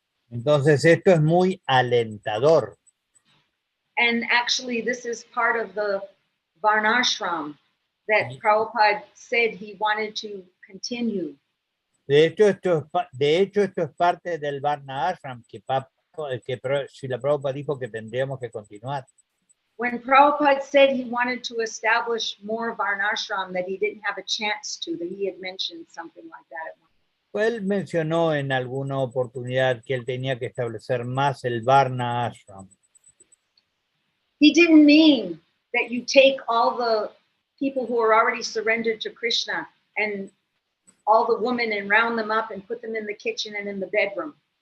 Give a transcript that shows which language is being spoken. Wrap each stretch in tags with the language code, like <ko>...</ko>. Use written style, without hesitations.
<es>Entonces esto es muy alentador.</es> <en>And actually, this is part of the Varnashram that Prabhupada said he wanted to continue.</en> <es>De hecho, esto es parte del Varna Ashram que Srila Prabhupada dijo que tendríamos que continuar.</es> <en>When Prabhupada said he wanted to establish more Varnashram, that he didn't have a chance to, that he had mentioned something like that at one point.</en> <es>Él mencionó en alguna oportunidad que él tenía que establecer más el Varna Ashram.</es> <en>He didn't mean that you take all the people who are already surrendered to Krishna and all the women and round them up and put them in the kitchen and in the bedroom.</en>